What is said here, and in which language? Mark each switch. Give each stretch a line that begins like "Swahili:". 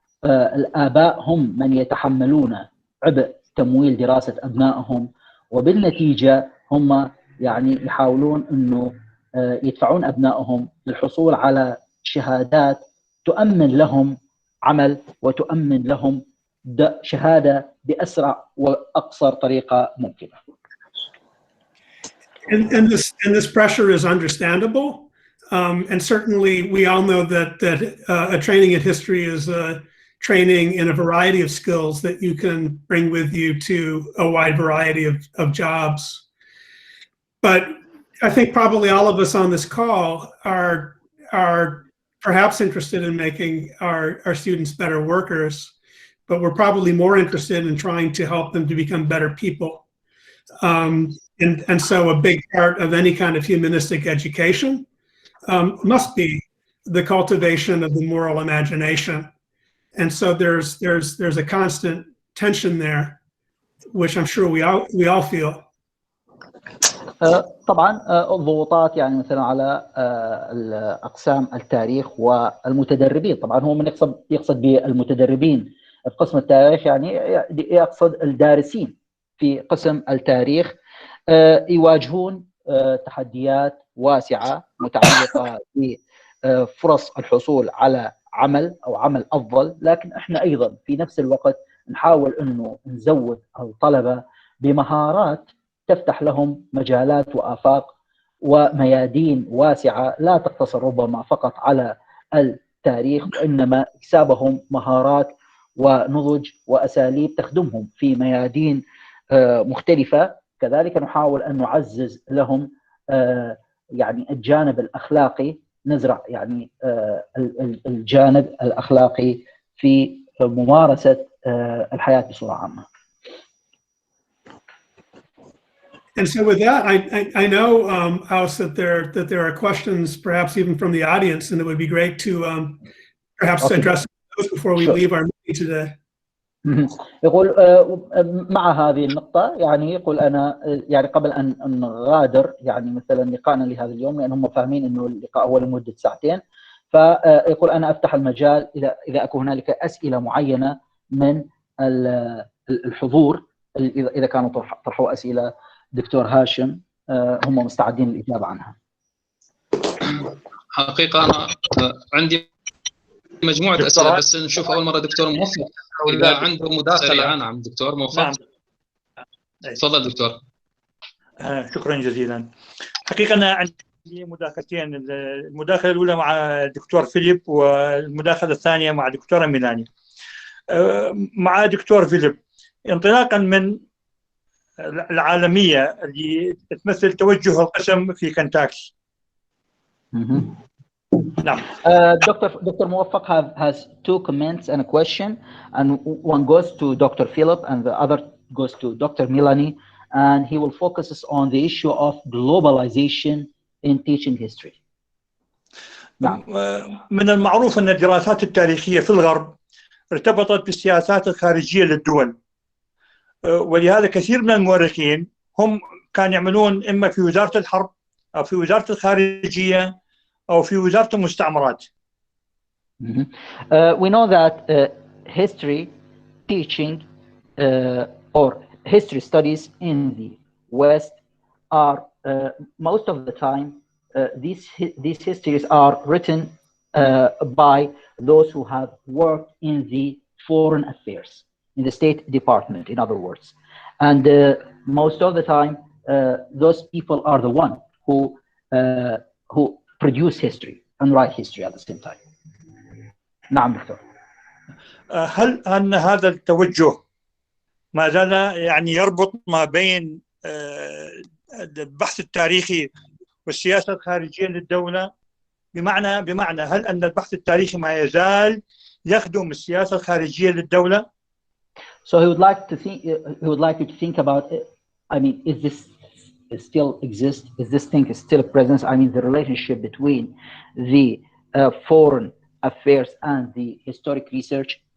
Arabic: الآباء هم من يتحملون عبء تمويل دراسة أبنائهم، وبالنتيجة هم يعني يحاولون أنه يدفعون أبنائهم للحصول على شهادات تؤمن لهم عمل وتؤمن لهم شهادة بأسرع وأقصر طريقة ممكنة.
English: And this pressure is understandable. And certainly we all know that a training in history is a training in a variety of skills that you can bring with you to a wide variety of jobs. But I think probably all of us on this call are perhaps interested in making our students better workers, but we're probably more interested in trying to help them to become better people. And so a big part of any kind of humanistic education must be the cultivation of the moral imagination. And so there's a constant tension there, which I'm sure we all feel.
Arabic: طبعا الضغوطات يعني مثلا على أقسام التاريخ والمتدربين. طبعا هو من يقصد بالمتدربين في قسم التاريخ يعني يقصد الدارسين في قسم التاريخ، يواجهون تحديات واسعة متعلقة بفرص الحصول على عمل أو عمل أفضل. لكن إحنا أيضا في نفس الوقت نحاول أنه نزود الطلبة بمهارات تفتح لهم مجالات وآفاق وميادين واسعة لا تقتصر ربما فقط على التاريخ، وإنما اكتسابهم مهارات ونضج وأساليب تخدمهم في ميادين مختلفة. كذلك نحاول أن نعزز لهم يعني الجانب الأخلاقي، نزرع يعني الجانب الأخلاقي في ممارسة الحياة بصورة عامة.
English: And so with that, I know, House, that there are questions, perhaps even from the audience, and it would be great to perhaps address those before we leave our meeting today.
Arabic: يقول مع هذه النقطة يعني يقول أنا يعني قبل أن نغادر يعني مثلا لقاءنا لهذا اليوم، لأن هم فاهمين إنه اللقاء هو لمدة ساعتين، فيقول أنا أفتح المجال إذا أكون هنالك أسئلة معينة من الحضور، إذا كانوا طرحوا أسئلة دكتور هاشم هم مستعدين للإجابة عنها. حقيقة أنا عندي مجموعة أسئلة، بس نشوف أول مرة دكتور موفق إذا عنده مداخلة. نعم دكتور موفق. نعم. تفضل دكتور. شكرا جزيلا. حقيقة أنا عندي مداخلتين، المداخلة الأولى مع الدكتور فيليب والمداخلة الثانية مع دكتورة ميلاني. مع دكتور فيليب، انطلاقا من العالمية اللي تمثل توجه القسم في كنتاكي. نعم.
English: Dr. Muwaffaq has two comments and a question, and one goes to Dr. Philip and the other goes to Dr. Milani, and he will focus on the issue of globalization in teaching history.
Arabic: نعم. من المعروف أن الدراسات التاريخية في الغرب ارتبطت بالسياسات الخارجية للدول، ولهذا كثير من المؤرخين هم كانوا يعملون إما في وزارة الحرب أو في وزارة الخارجية أو في وزارة المستعمرات.
English: We know that history teaching or history studies in the West are most of the time these histories are written by those who have worked in the foreign affairs, in the State Department, in other words. And most of the time, those people are the one who produce history and write history at the same time.
Arabic: نعم دكتور. هل أن هذا التوجه ما زال يعني يربط ما بين البحث التاريخي والسياسة الخارجية للدولة؟ بمعنى هل أن البحث التاريخي ما يزال يخدم السياسة الخارجية للدولة؟
English: So he would like you to think about it. I mean, is this still exist? Is this thing still present? I mean, the relationship between the foreign affairs and the historic research.